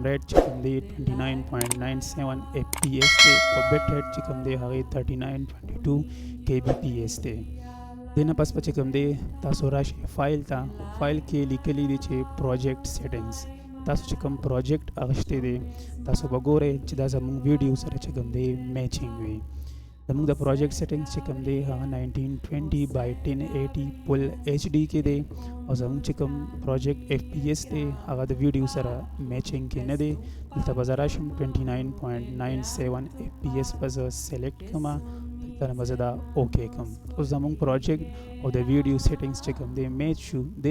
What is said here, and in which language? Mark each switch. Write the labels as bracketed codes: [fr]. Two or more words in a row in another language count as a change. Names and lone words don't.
[ps] ریټ چې کوم دی 29.97 fps دی او [en] bit rate [ps] چې کوم دی هغې 3922 kbps دی دینه پس په چې کوم دی تاسو راشئ فایل ته فایل کې لیکلی دی چې [en] project settings [ps] تاسو چې کوم پروجیکټ اغشتی دی تاسو به ګورئ چې دا زموږ ویډیو سره چې کوم دی میچینګ وي زموږ د [en] project settings [ps] چې کوم دی هغه 1920 by 1080 [en] full HD [ps] کې دی او زموږ چې کوم [en] project FPS [ps] دی هغه د ویډیو سره میچینګ کې نه دی دلته به زه راشم 29.97 FPS به زه سلیکټ کړم دلته به زه دا اوکې کړم اوس زموږ پروجیکټ او د [en] video settings [ps] چې کوم دی میچ شو دې